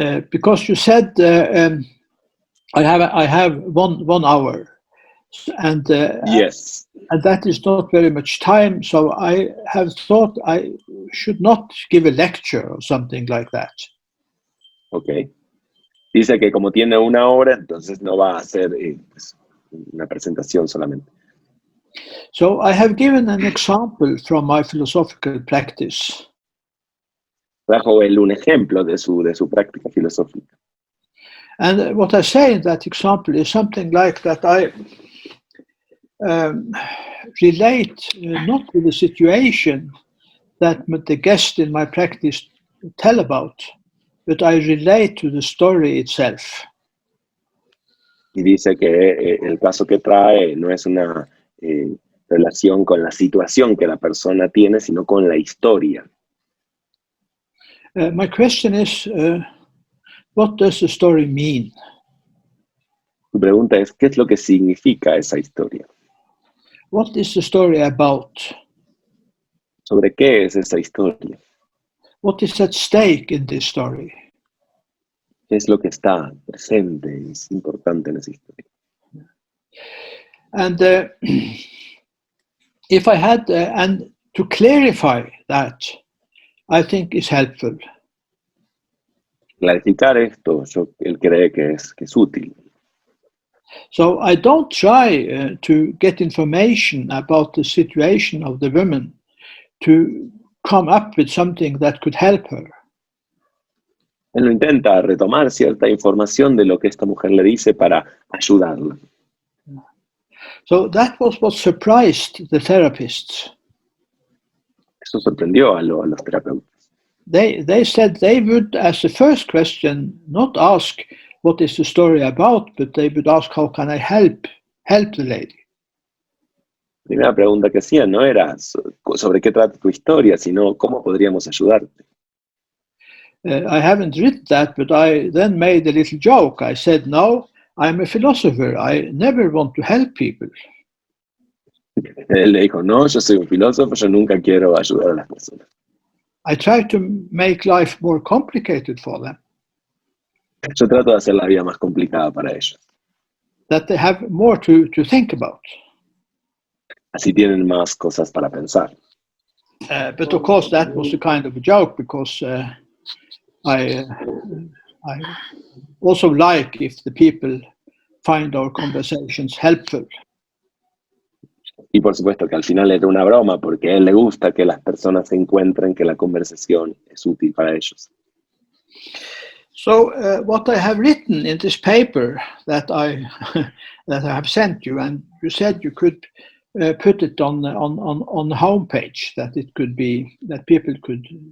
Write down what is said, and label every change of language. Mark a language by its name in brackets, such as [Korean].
[English] Because you said I have 1 hour, and yes, and that is not very much time. So I have thought I should not give a lecture or something like that. Okay. [Spanish] Dice que como tiene 1 hora, entonces no va a hacer pues, una presentación solamente. [English] So I have given an example from my philosophical practice. [Spanish] Trajo él un ejemplo de su práctica filosófica. [English] And what I say in that example is something like that I relate not to the situation that the guest in my practice tell about, but I relate to the story itself. [Spanish] Y dice que el caso que trae no es una relación con la situación que la persona tiene, sino con la historia. [English] My question is, what does the story mean? [Spanish] Tu pregunta es, ¿qué es lo que significa esa historia? [English] What is the story about? [Spanish] ¿Sobre qué es esa historia? [English] What is at stake in this story? [Spanish] ¿Qué es lo que está presente y es importante en esa historia? [English] And if I had, and to clarify that, I think is helpful. [Spanish] Clarificar esto, él cree que es útil. [English] So I don't try to get information about the situation of the woman to come up with something that could help her. [Spanish] Él no intenta retomar cierta información de lo que esta mujer le dice para ayudarla. [English] So that was what surprised the therapists. [Spanish] Eso sorprendió a los terapeutas. [English] They said they would, as the first question, not ask what is the story about, but they would ask how can I help the lady. [Spanish] La primera pregunta que hacían no era sobre qué trata tu historia, sino cómo podríamos ayudarte. [English] I haven't written that, but I then made a little joke. I said, no, I'm a philosopher. I never want to help people. [Spanish] Él le dijo, no, yo soy un filósofo, yo nunca quiero ayudar a las personas. [English] I try to make life more complicated for them. [Spanish] Yo trato de hacer la vida más complicada para ellos. [English] That they have more to think about. [Spanish] Así tienen más cosas para pensar. [English] But of course, that was a kind of a joke, because I also like if the people find our conversations helpful. [Spanish] Y por supuesto que al final era una broma, porque a él le gusta que las personas encuentren que la conversación es útil para ellos. [English] So what I have written in this paper that I have sent you, and you said you could put it on the homepage, that it could be, that people could